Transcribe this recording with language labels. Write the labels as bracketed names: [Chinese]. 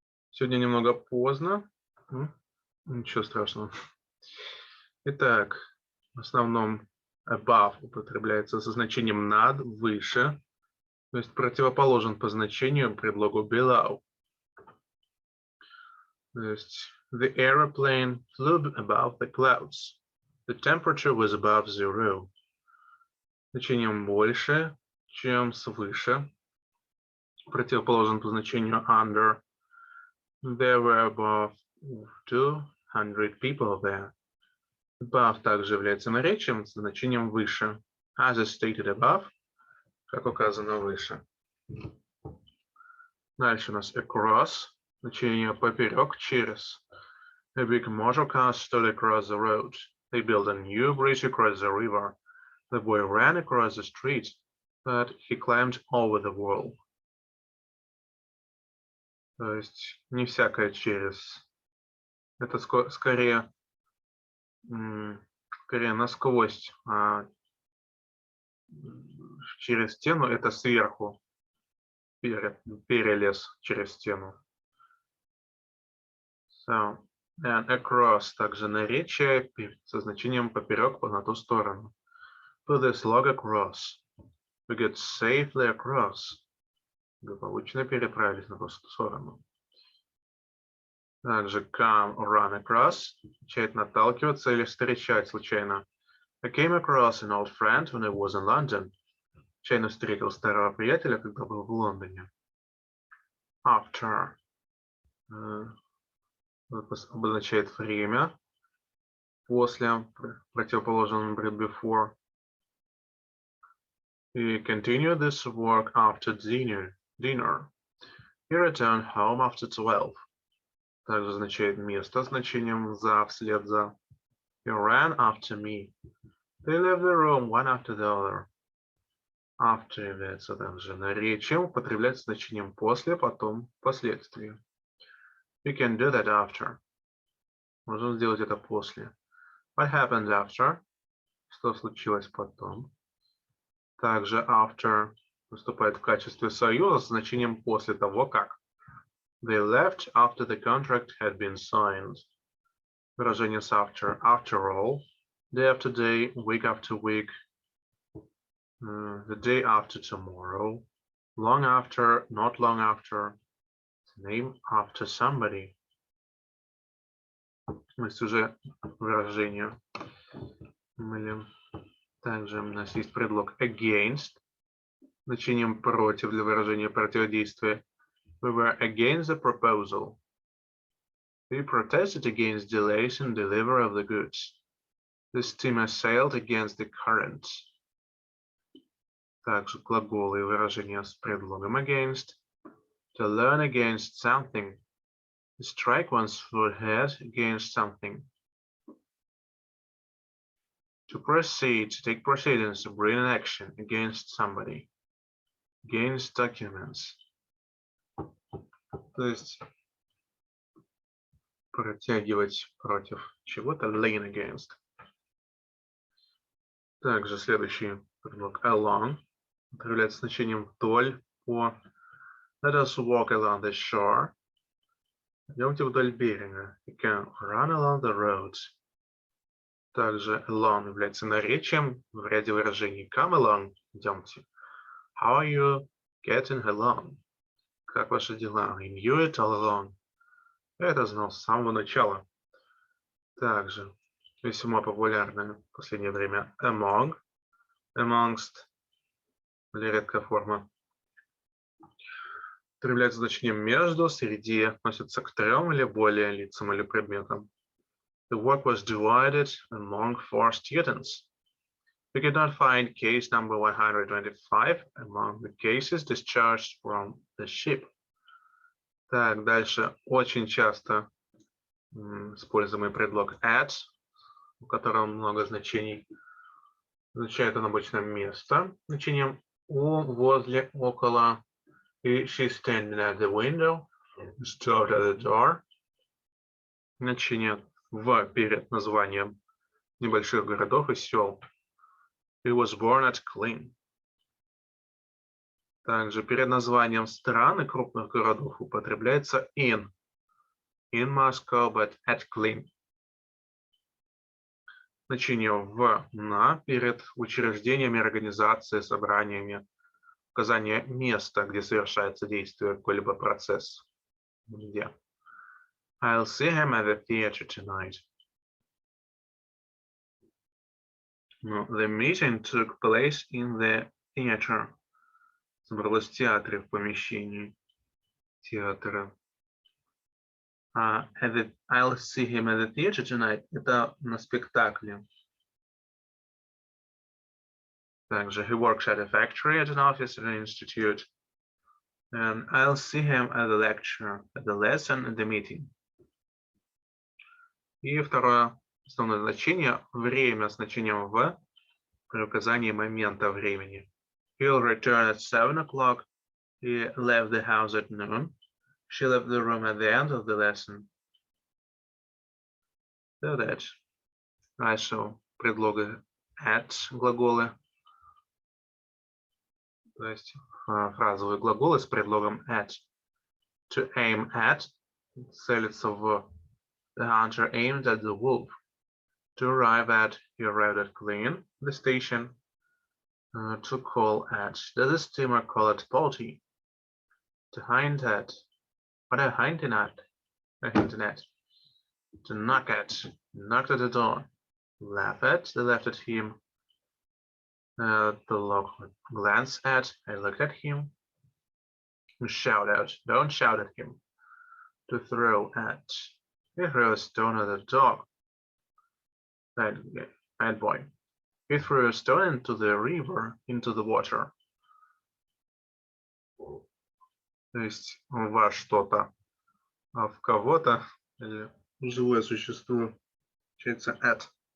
[Russian] Сегодня немного поздно, ничего страшного. Итак, в основном above употребляется со значением над, выше, то есть противоположен по значению предлогу below. То есть [English] the aeroplane flew above the clouds. The temperature was above zero. [Russian] Значением больше, чем свыше. Противоположен по значению under. [English] There were above 200 people there. [Russian] Above также является наречием с значением выше. [English] As is stated above, [Russian] как указано выше. Дальше у нас across, значение поперек, через. [English] A big motor car stood across the road. They built a new bridge across the river. The boy ran across the street, but he climbed over the wall. [Russian] То есть не всякое через. Это скорее насквозь. А через стену это сверху. Перелез через стену. So, and across также наречие со значением поперек на ту сторону. [English] Put this log across. We get safely across. [Russian] Благополучно переправились на ту сторону. Также [English] come, run across. [Russian] Означает наталкиваться или встречать случайно. [English] I came across an old friend when I was in London. [Russian] Случайно встретил старого приятеля, когда был в Лондоне. [English] After. [Russian] Обозначает время. После, противоположно before. [English] We continue this work after dinner. He returned home after 12. [Russian] Также означает место значением за, вслед за. [English] He ran after me. They left the room one after the other. [Russian] After является также наречием, употребляется значением после, потом, впоследствии. [English] We can do that after. [Russian] Можем сделать это после. [English] What happened after? [Russian] Что случилось потом? Также after выступает в качестве союза с значением после того, как. [English] They left after the contract had been signed. [Russian] Выражение с after. [English] After all. Day after day, week after week. The day after tomorrow. Long after, not long after. Name after somebody. [Russian] То есть уже выражение. Также у нас есть предлог against, значением против для выражения противодействия. [English] We were against the proposal. We protested against delays in delivery of the goods. The steamer sailed against the current. [Russian] Также глаголы и выражения с предлогом against. [English] To learn against something. To strike one's forehead against something. To proceed, to take proceedings, to bring an action against somebody. Against documents. [Russian] То есть протягивать против чего-то, [English] lean against. [Russian] Также следующий предлог along употребляется значением вдоль, по. [English] Let us walk along the shore. [Russian] Идемте вдоль берега. [English] You can run along the road. [Russian] Также along является наречием в ряде выражений. [English] Come along, [Russian] идемте. [English] How are you getting along? [Russian] Как ваши дела? [English] I knew it all along. [Russian] Это знал с самого начала. Также весьма популярная в последнее время among, amongst, или редкая форма. Употребляется значением между, среди, относится к трем или более лицам или предметам. [English] The work was divided among 4 students. We could not find case number 125 among the cases discharged from the ship. [Russian] Так, дальше очень часто используемый предлог at, у которого много значений. Означает он обычно место, значением возле, около. [English] И she's standing at the window. Stood at the door. [Russian] Значение в перед названием небольших городов и сел. [English] He was born at Клин. [Russian] Также перед названием стран и крупных городов употребляется in. [English] In Moscow, but at Клин. [Russian] Значение в на перед учреждениями, организацией, собраниями. Указание места, где совершается действие, какой-либо процесс. Где? [English] I'll see him at the theater tonight. No, the meeting took place in the theater. [Russian] Собралось в театре, в помещении театра. [English] I'll see him at the theater tonight. [Russian] Это на спектакле. [English] Также he works at a factory, at an office, at an institute. And I'll see him at the lecture, at the lesson, at the meeting. [Russian] И второе основное значение – время с значением в при указании момента времени. [English] He'll return at 7 o'clock. He left the house at noon. She left the room at the end of the lesson. So that. [Russian] Дальше предлоги at, глаголы. То есть фразовые глаголы с предлогом at. [English] To aim at, [Russian] целиться в. [English] The hunter aimed at the wolf. To arrive at, he arrived at Klein, the station. To call at, does the steamer call at Balti? To hint at, what a hinting at? A hinting at. To knock at, knocked at the door. Laugh at, they laughed at him. To look, glance at, I looked at him. To shout out, don't shout at him. To throw at, he threw a stone at the dog. Bad boy. He threw a stone into the river, into the water. [Russian] То есть во что-то, а в кого-то, или живое существо, получается at.